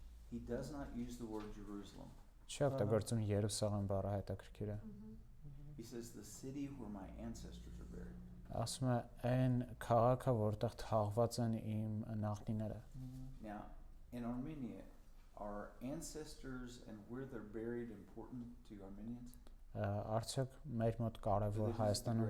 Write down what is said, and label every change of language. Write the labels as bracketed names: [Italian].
[English] He does not use the word Jerusalem. [Armenian] Չի օգտագործում Երուսաղեմ բառը, հետաքրքիր է։ [English] He says the city where my ancestors are buried. [Armenian] Ասում է այն քաղաքը, որտեղ թաղված են իմ նախնիները։ [English] Now, in Armenia, are ancestors and where they're buried important to Armenians? [Armenian] Արդյոք մեր մոտ կարևոր Հայաստանում